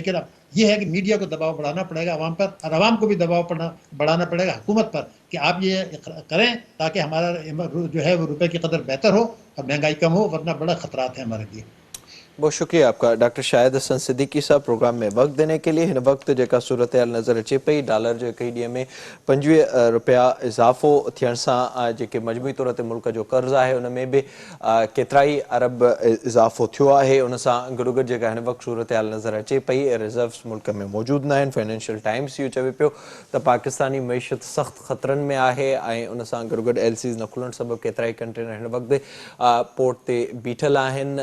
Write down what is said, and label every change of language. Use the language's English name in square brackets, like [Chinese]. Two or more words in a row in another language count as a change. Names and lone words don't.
[Urdu] لیکن اب یہ ہے کہ میڈیا کو دباؤ بڑھانا پڑے گا عوام پر، اور عوام کو بھی دباؤ بڑھانا پڑے گا حکومت پر کہ آپ یہ کریں تاکہ ہمارا جو ہے وہ روپے کی قدر بہتر ہو اور مہنگائی کم ہو، ورنہ بڑا خطرات ہیں ہمارے لیے. بہت شکریہ آپ کا ڈاکٹر شاہد حسن صدیقی صاحب پروگرام میں وقت دینے کے لیے. [Sindhi] ہن وقت جیکا صورتحال نظر اچے پئی، ڈالر جو کئی ڈींहं में 25 रुपया इज़ाफ़ो थियण सां जेके मजमूई तौर ते मुल्क जो कर्ज़ आहे उन में बि केतिरा ई अरब इज़ाफ़ो थियो आहे. उन सां गॾोगॾु जेका हिन वक़्तु सूरतहाल नज़र अचे पई, रिज़र्व्स मुल्क में मौजूदु न आहिनि. फाइनेंशियल टाइम्स इहो चवे पियो त पाकिस्तानी मईशत सख़्तु ख़तरनि में आहे ऐं उन सां गॾोगॾु LCs न खुलण सबबु केतिरा ई कंटेनर हिन वक़्तु पोर्ट ते बीठल आहिनि.